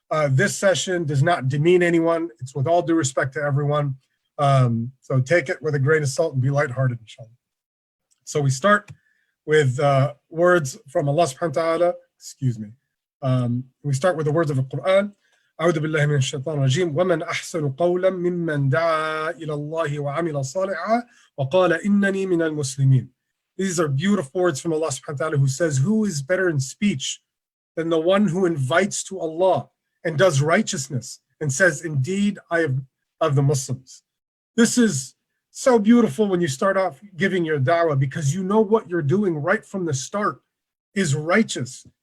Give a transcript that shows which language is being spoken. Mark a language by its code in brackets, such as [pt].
[en] This session does not demean anyone. It's with all due respect to everyone. So take it with a grain of salt and be lighthearted, inshallah. So we start with words from Allah subhanahu wa ta'ala. Excuse me. We start with the words of the Quran. [ar] أعوذ بالله من الشيطان الرجيم ومن أحسن قولا ممن دعا إلى الله وعمل صالحا وقال إنني من المسلمين. [en] These are beautiful words from Allah subhanahu wa ta'ala, who says, who is better in speech than the one who invites to Allah and does righteousness and says, indeed, I am of the Muslims. This is so beautiful when you start off giving your da'wah, because you know what you're doing right from the start is righteous.